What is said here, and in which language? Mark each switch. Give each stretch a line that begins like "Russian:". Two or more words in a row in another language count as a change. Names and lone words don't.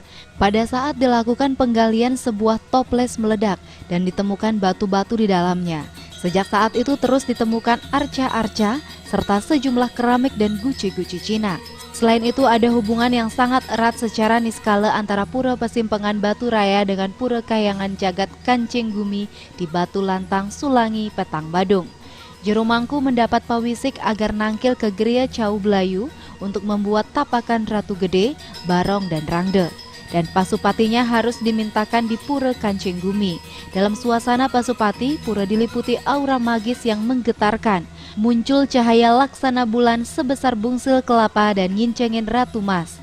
Indonesian: Pada saat dilakukan penggalian, sebuah toples meledak dan ditemukan batu-batu di dalamnya. Sejak saat itu terus ditemukan arca-arca serta sejumlah keramik dan guci-guci Cina. Selain itu ada hubungan yang sangat erat secara niskala antara Pura Pesimpenan Batu Raya dengan Pura Kayangan Jagat Kancing Gumi di Batu Lantang, Sulangi, Petang Badung. Jero Mangku mendapat pawisik agar nangkil ke Geria Cau Belayu untuk membuat tapakan Ratu Gede, Barong, dan Rangde. Dan pasupatinya harus dimintakan di Pura Kancing Gumi. Dalam suasana pasupati, pura diliputi aura magis yang menggetarkan. Muncul cahaya laksana bulan sebesar bungsil kelapa dan ngincengin Ratu Mas.